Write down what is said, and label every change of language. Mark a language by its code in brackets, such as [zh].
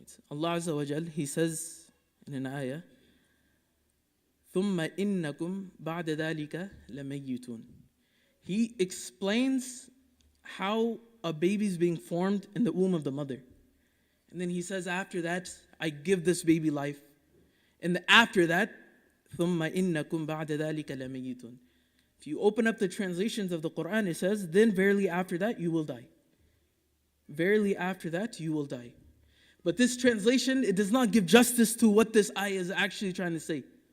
[en] Allah Azza wa Jal, He says in an ayah, [ar] ثُمَّ إِنَّكُمْ بَعْدَ ذَلِكَ لَمَيِّتُونَ. [en] He explains how a baby is being formed in the womb of the mother. And then He says, after that, I give this baby life. And after that, [ar] ثُمَّ إِنَّكُمْ بَعْدَ ذَلِكَ لَمَيِّتُونَ. [en] If you open up the translations of the Quran, it says, then verily after that you will die. Verily after that you will die. But this translation, it does not give justice to what this ayah is actually trying to say.